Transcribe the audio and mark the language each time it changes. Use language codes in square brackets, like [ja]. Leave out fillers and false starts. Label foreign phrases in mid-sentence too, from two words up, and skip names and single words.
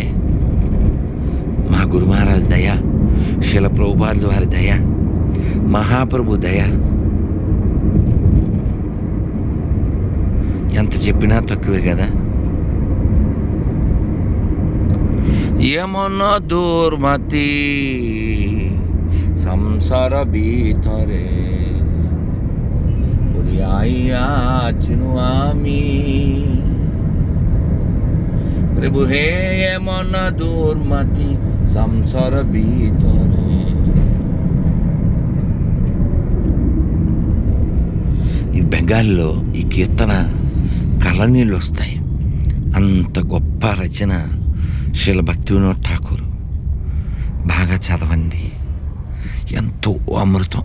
[te] మా గురుమహారాజ్ దయ, శిల ప్రభుపాదుల వారి దయ, మహాప్రభు దయ. ఎంత చెప్పినా తక్కువే కదా. [bn] యమన দুর্মতি সংসার ভিতরে পড়িয়াছিনু আমি, প্রভু হে యమన দুর্মতি সংসার ভিতরে. [te] ఈ బెంగాల్లో ఈ కీర్తన కళ్ళనీళ్ళు వస్తాయి. అంత గొప్ప రచన శ్రీల భక్తి వినోద్ ఠాకూర్. బాగా చదవండి. ఎంతో అమృతం.